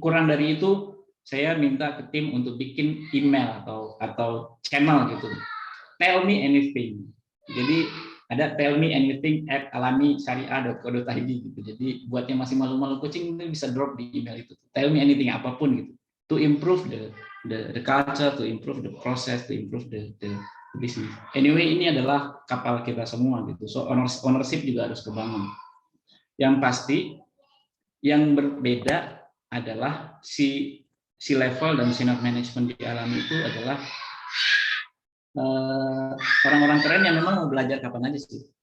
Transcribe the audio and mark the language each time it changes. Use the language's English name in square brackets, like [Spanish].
[Indonesian] Kurang dari itu, saya minta ke tim untuk bikin email atau channel gitu. [English] Tell me anything. [Indonesian] Jadi ada [English] tell me anything @alamisyariah.co.id gitu. [Indonesian] Jadi buat yang masih malu-malu coaching itu bisa drop di email itu. [English] Tell me anything, [Indonesian] apapun gitu. [English] To improve the culture, to improve the process, to improve the business. [Indonesian] Anyway, ini adalah kapal kita semua gitu. So ownership juga harus kebangun. Yang pasti yang berbeda adalah si level dan senior management di Alami itu adalah orang-orang keren yang memang mau belajar kapan aja sih.